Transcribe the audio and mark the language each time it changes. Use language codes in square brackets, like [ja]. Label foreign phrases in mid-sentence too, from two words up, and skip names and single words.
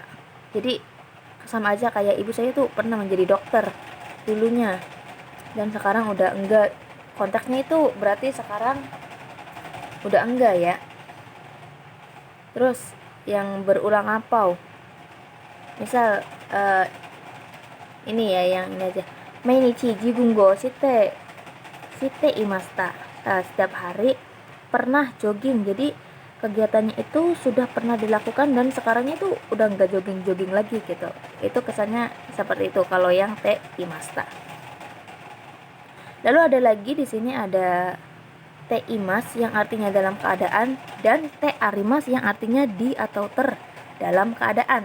[id] Jadi sama aja kayak ibu saya tuh pernah menjadi dokter dulunya dan sekarang udah enggak. Konteksnya itu berarti sekarang udah enggak ya. Terus yang berulang lampau, misal ini ya, yang ini aja. [ja] Mainichi jigungo shite imasta. [id] Setiap hari pernah jogging. Jadi kegiatannya itu sudah pernah dilakukan dan sekarangnya itu udah enggak jogging lagi gitu. Itu kesannya seperti itu kalau yang [ja] te imasta. [id] Lalu ada lagi di sini ada [ja] te imas [id] yang artinya dalam keadaan dan [ja] te arimas [id] yang artinya di atau dalam keadaan.